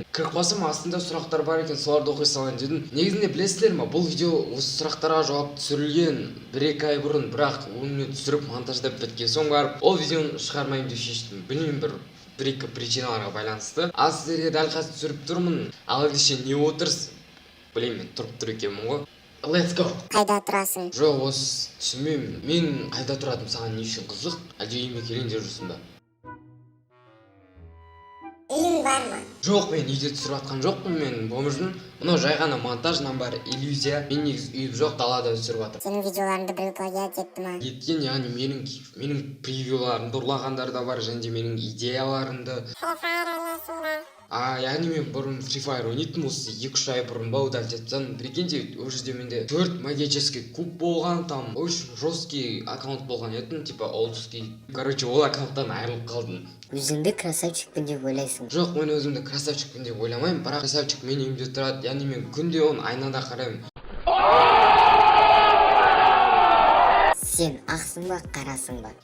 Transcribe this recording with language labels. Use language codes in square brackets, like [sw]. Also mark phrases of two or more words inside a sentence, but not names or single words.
[kk] Кіріп қалсам астында сұрақтар бар екен, соларды оқи салайын дедім. Негізінде білесіздер ме, бұл видео осы сұрақтарға жауап түсірілген 1-2 ай бұрын, бірақ оны түсіріп монтаждап біткен соң барып ол видеоны шығармаймын деп шештім. Білмеймін, бір-екі причиналарға байланысты. Ал сіздерге дәл қазір түсіріп тұрмын. Ал ендеше не отырсыз? Білемін, мен тұрып тұр екенмін ғой. [en] Let's go. [kk] Қайда тұрасың? Жоқ, осы түсінбеймін. Мен қайда тұратым саған не үшін қызық? Әлде үйіме келейін деп жүрсің ба? Үйің бар ма? Жоқ, мен үйде түсіріп атқан жоқпын, мен бомжмын. Мынау жай ғана монтажынан бар иллюзия. Мен негізі үйім жоқ, далада түсіріп атырмын. Сенің видеоларыңды біреу плагиат етті ма? Еткен, яғни менің превьюларымды ұрлағандар да бар, және де менің идеяларымды. Яғни мен бұрын Free Fire ойнайтын, осы 2-3 ай бұрын ба удалить етсем, прикиньте, ол жерде менде 4 [ru] магический куб [kk] болған, [ru] там очень жесткий аккаунт [kk] болған етін, [ru] типа олдский. [kk] Короче, ол аккаунттан айырылып қалдым. Өзіңді красавчикпін деп ойлайсың? Жоқ, мен өзімді красавчикпін деп ойламаймын, бірақ красавчик мен үйімде тұрады, яғни мен күнде оны айнада қараймын. Сен ақсың ба, қарасың ба?